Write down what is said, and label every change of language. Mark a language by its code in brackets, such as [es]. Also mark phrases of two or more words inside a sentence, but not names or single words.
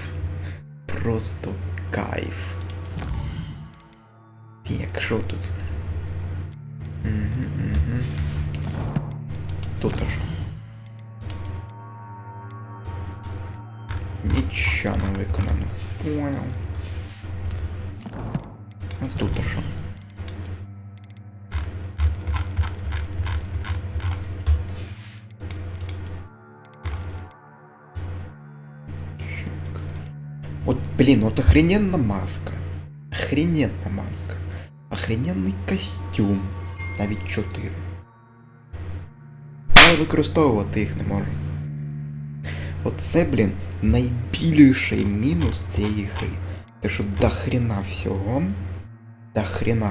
[uk] Просто кайф. Якщо тут... Тут що? Нічого не виконано. Понял. А тут що? [ru] Вот, блин, вот охрененная маска. Охрененная маска. Охрененний костюм. [uk] Навіть 4. Але використовувати їх не можу. Оце, блін, найбільший мінус цієї гри. Те, що до хрена всього. До хрена.